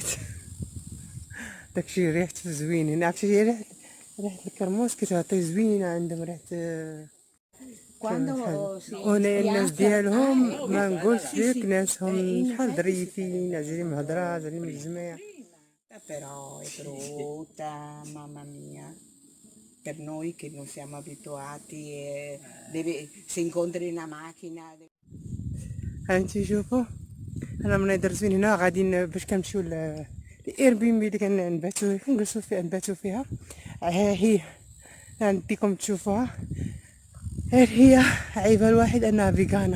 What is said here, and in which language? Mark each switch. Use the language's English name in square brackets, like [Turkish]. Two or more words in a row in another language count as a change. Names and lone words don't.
[Arabic] داكشي ريحته زوين هنا، عرفتي ريحه الكرموس كتعطي زوينه عندهم ريحه. هنا الناس ديالهم ما نقولش لك، ناسهم شحال ظريفين، عزيزين من الهضره، عزيزين من الجميع. [Italian] Però è brutta, mamma mia. Per noi che non siamo abituati, si incontri una macchina. [Arabic] هانتي شوفوا، انا من درزين هنا غادي باش كنمشيو الاير بي ام بي اللي كنباتو كنجلسو فيها نباتو فيها. ها هي نديكم تشوفوها. غير هي عيبها الوحيد انها فيغانا.